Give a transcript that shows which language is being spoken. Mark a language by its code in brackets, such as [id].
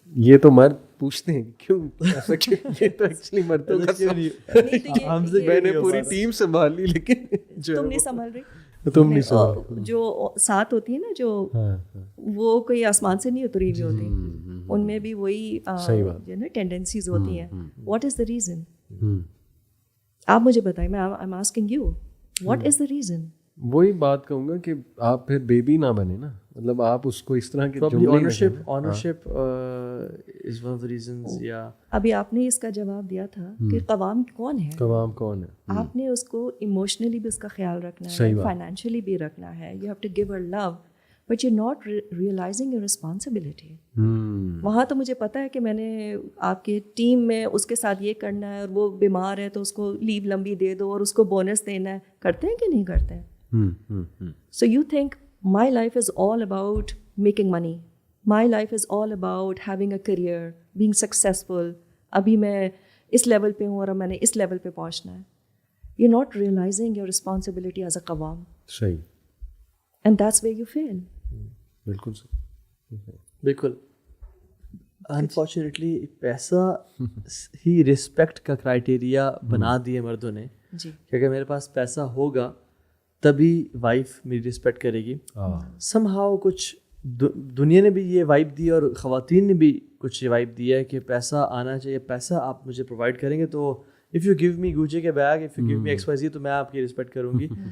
[ur] یہ تو مرد پوچھتے ہیں کیوں ایسا کیوں, یہ تو ایکچولی مردوں کا میں نے پوری ٹیم سنبھال لی لیکن تم نہیں سنبھال رہی. تم نہیں سنبھال. جو ساتھ ہوتی ہے نا جو وہ کوئی آسمان سے نہیں اتری ہوئی ہوتی, ان میں بھی وہی جو نا ٹینڈنسیز ہوتی ہیں. [en] What is the reason? [ur] آپ مجھے بتائیں, میں [en] I am asking you what is the reason. [ur] وہی بات کہوں گا کہ آپ پھر بیبی نہ بنے نا, مطلب آپ اس کو اس طرح کے [en] Ownership is one of the reasons. یا [ur] ابھی آپ نے اس کا جواب دیا تھا کہ قوام کون ہے. قوام کون ہے, آپ نے اس کو ایموشنلی بھی اس کا خیال رکھنا ہے, فائنینشلی بھی رکھنا ہے. [en] You have to give her love but you not realizing your responsibility. [ur] وہاں تو مجھے پتہ ہے کہ میں نے آپ کے ٹیم میں اس کے ساتھ یہ کرنا ہے, اور وہ بیمار ہے تو اس کو لیو لمبی دے دو اور اس کو بونس دینا ہے. کرتے ہیں کہ نہیں کرتے ہیں؟ [en] So you think my life is all about making money. My life is all about having a career, being successful. [ur] ابھی میں اس لیول پہ ہوں اور میں نے اس لیول پہ پہنچنا ہے. [en] You're not realizing your responsibility as a قوام. [ur] صحیح. [en] And that's where you fail. [ur] بالکل بالکل. انفارچونیٹلی پیسہ ہی رسپیکٹ کا کرائٹیریا بنا دیے مردوں نے جی, کہ اگر میرے پاس پیسہ ہوگا تبھی وائف میری رسپیکٹ کرے گی. سم ہاؤ کچھ دنیا نے بھی یہ وائب دی اور خواتین نے بھی کچھ یہ وائب دی ہے کہ پیسہ آنا چاہیے, پیسہ آپ مجھے پرووائڈ کریں گے تو اف یو گیو می گوچے کے bag, [en] if you give me X Y Z, [ur] تو میں آپ کی رسپیکٹ کروں گی.